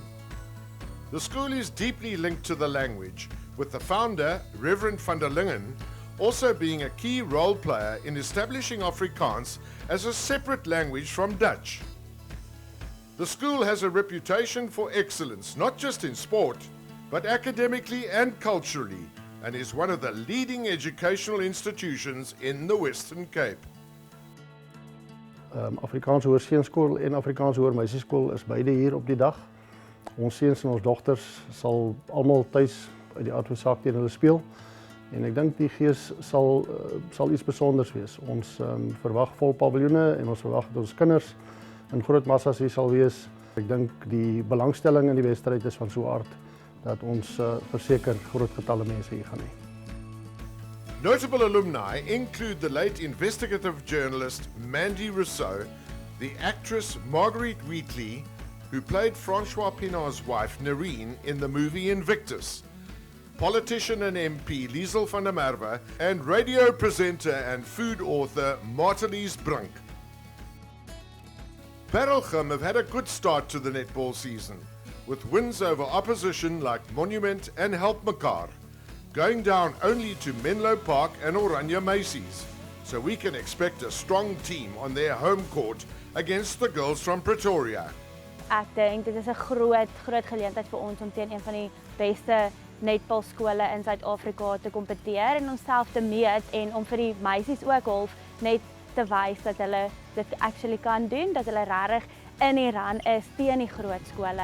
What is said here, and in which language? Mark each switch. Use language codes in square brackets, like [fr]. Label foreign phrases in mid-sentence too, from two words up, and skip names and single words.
[en] The school is deeply linked to the language, with the founder, Reverend van der Lingen, also being a key role player in establishing Afrikaans as a separate language from Dutch. The school has a reputation for excellence, not just in sport, but academically and culturally, and is one of the leading educational institutions in the Western Cape. [af] Afrikaans Hoër Seunskool en Afrikaans Hoër Meisieskool is beide hier op die dag. Ons seuns en ons dogters sal almal tuis uit die aard van saak teen hulle speel. En ek dink die gees sal iets besonders wees. Ons verwag vol paviljoene en ons verwag dat ons kinders in groot massas hier sal wees. Ek dink die belangstelling in die wedstryd is van so 'n aard dat ons verseker groot getalle mense hier gaan hê. [en] Notable alumni include the late investigative journalist Mandy Rousseau, the actress Marguerite Wheatley, who played Francois Pinaar's wife Nerine in the movie Invictus, politician and MP Liesel van der Merwe, and radio presenter and food author Martelies Brink. Paarl have had a good start to the netball season, with wins over opposition like Monument and Help Mekaar, going down only to Menlo Park and Oranje Meisies, so we can expect a strong team on their home court against the girls from Pretoria. [af] Ek dink dit is 'n groot geleentheid vir ons om teen een van die beste netbalskole in Suid-Afrika te kompeteer en onsself te meet en om vir die meisies ook half net te wys dat hulle dit actually kan doen, dat hulle regtig in die run is teen die groot skole.